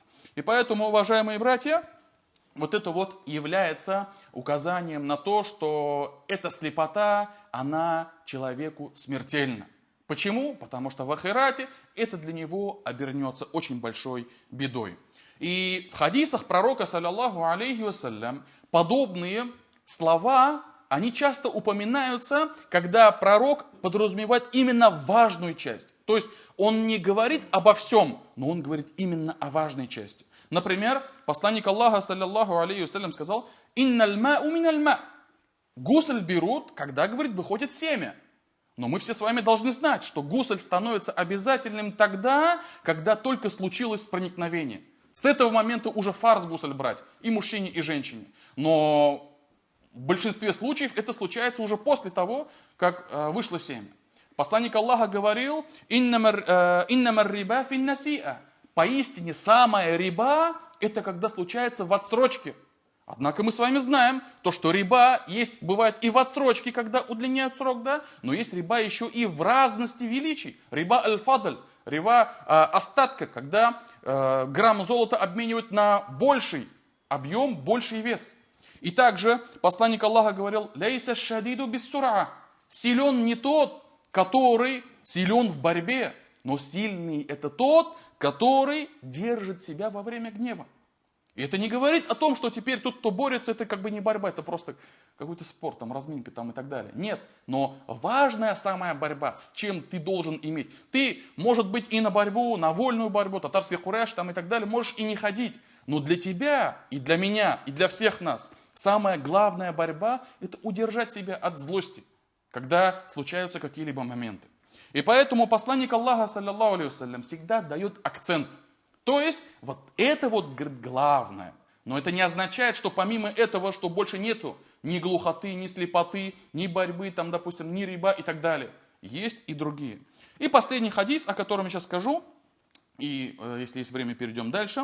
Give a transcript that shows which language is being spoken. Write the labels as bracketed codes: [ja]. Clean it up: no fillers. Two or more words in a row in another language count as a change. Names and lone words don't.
[ru] И поэтому, уважаемые братья, вот это вот является указанием на то, что эта слепота, она человеку смертельна. Почему? Потому что в ахирате это для него обернется очень большой бедой. И в хадисах пророка, [ar] صلى الله عليه وسلم, [ru] подобные слова, они часто упоминаются, когда пророк подразумевает именно важную часть. То есть он не говорит обо всем, но он говорит именно о важной части. Например, посланник Аллаха, [ar] صلى الله عليه وسلم, [ru] сказал: [ar] «إن الماء من الماء». [ru] Гусль берут, когда, говорит, выходит семя. Но мы все с вами должны знать, что гусль становится обязательным тогда, когда только случилось проникновение. С этого момента уже фарз гусль брать и мужчине, и женщине. Но в большинстве случаев это случается уже после того, как вышло семя. Посланник Аллаха говорил: [ar] «إنما الربا في النسيئة». [ru] Поистине самая риба – это когда случается в отсрочке. Однако мы с вами знаем, то, что риба есть, бывает и в отсрочке, когда удлиняют срок, да, но есть риба еще и в разности величий. [ar] ربا الفضل, [ru] риба остатка, когда грамм золота обменивают на больший объем, больший вес. И также посланник Аллаха говорил: [ar] «ليس الشديد بالصرعة». [ru] Силен не тот, который силен в борьбе, но сильный это тот, который держит себя во время гнева. И это не говорит о том, что теперь тот, кто борется, это как бы не борьба, это просто какой-то спорт, там, разминка там, и так далее. Нет, но важная самая борьба, с чем ты должен иметь. Ты, может быть, и на борьбу, на вольную борьбу, татарский куреш там, и так далее, можешь и не ходить. Но для тебя, и для меня, и для всех нас самая главная борьба – это удержать себя от злости, когда случаются какие-либо моменты. И поэтому посланник Аллаха, [ar] صلى الله عليه وسلم, [ru] всегда дает акцент. То есть, вот это вот главное. Но это не означает, что помимо этого, что больше нету ни глухоты, ни слепоты, ни борьбы, там, допустим, ни риба и так далее. Есть и другие. И последний хадис, о котором я сейчас скажу, и если есть время, перейдем дальше.